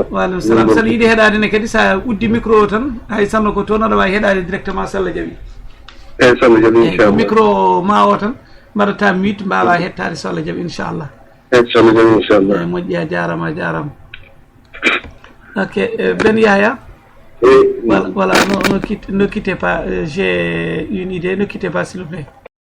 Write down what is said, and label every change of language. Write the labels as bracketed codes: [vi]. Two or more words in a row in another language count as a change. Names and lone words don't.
[ff] waaleykum salam saɗa yiiɗi heɗade ne kadi sa uddi micro o tan hay sanno ko toon aɗa wawi heɗade directement so Allah jaaɓi eyyi so Allah jaaɓi inchallah micro ma o tan mbaɗata mute mbawa hettade so Allah jaaɓi inchallah eyyi so Allah jaaɓi inchallah eyyi moƴƴi a jarama [fr] ok Ben Yahya voilà ne quittez pas j'ai une idée ne quittez pas s'il vous plaît